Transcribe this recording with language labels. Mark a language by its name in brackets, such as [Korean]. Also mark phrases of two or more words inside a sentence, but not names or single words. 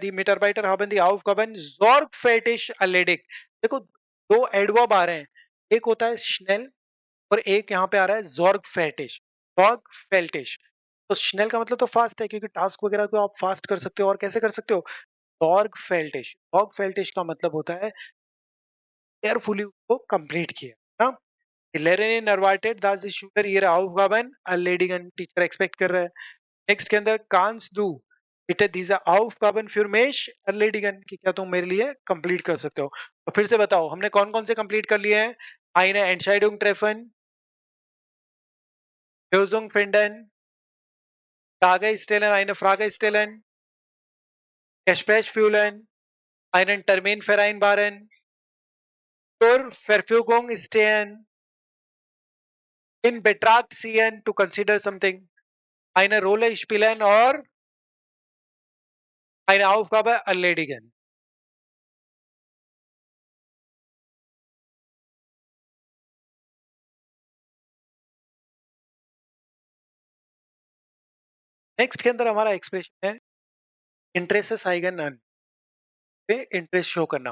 [German] Die Mitarbeiter haben die Aufgaben sorgfältig erledigt। [Hindi] देखो दो एडवर्ब आ रहे हैं, एक होता है schnell और एक यहाँ पे आ रहा है sorgfältig। sorgfältig तो schnell का मतलब तो फास्ट है, क्योंकि टास्क वगैरह को आप फास्ट कर सकते हो। और कैसे कर सकते हो, sorgfältig। sorgfältig का मतलब होता है केयरफुली उसको कंप्लीट किया ना। [German] Die Lehrerin erwartet, dass die Schüler ihre Aufgaben erledigen। [English] teacher expect [Hindi] कर रहा है। नेक्स्ट के अंदर [German] kannst du bitte diese Aufgaben für mich erledigen, [Hindi] कि क्या तुम मेरे लिए कंप्लीट कर सकते हो। तो फिर से बताओ हमने कौन कौन से कंप्लीट कर लिए हैं। [German] eine Entscheidung treffen, Lösung finden, Frage stellen, eine Frage stellen, Gespräch führen, einen Termin vereinbaren, zur Verfügung stehen, in Betracht ziehen, [English] to consider something, [German] eine Rolle spielen और eine Aufgabe erledigen। [Hindi] नेक्स्ट के अंदर हमारा एक्सप्रेशन है [German] Interest eigen an [Hindi] पे [English] interest show [Hindi] करना।